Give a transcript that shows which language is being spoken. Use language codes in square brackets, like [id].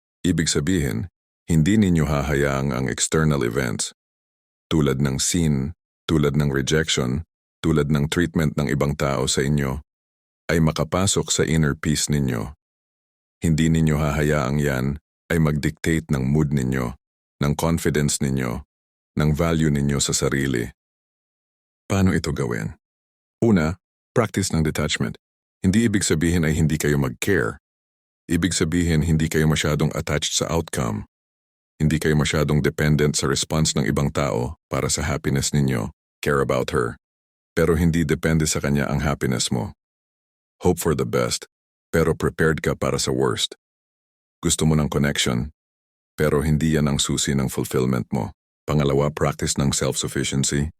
[tl] Ibig sabihin, hindi ninyo hahayaang ang external events, tulad ng sin, tulad ng rejection, tulad ng treatment ng ibang tao sa inyo, ay makapasok sa inner peace ninyo. Hindi ninyo hahayaang yan ay mag-dictate ng mood ninyo, ng confidence ninyo, ng value ninyo sa sarili. Paano ito gawin? Una, practice ng detachment. Hindi ibig sabihin ay hindi kayo mag-care. Ibig sabihin hindi kayo masyadong attached sa outcome. Hindi kayo masyadong dependent sa response ng ibang tao para sa happiness ninyo. [en] Care about her. [tl] Pero hindi depende sa kanya ang happiness mo. [en] Hope for the best, [tl] pero prepared ka para sa worst. Gusto mo ng connection, pero hindi yan ang susi ng fulfillment mo. Pangalawa, practice ng self-sufficiency.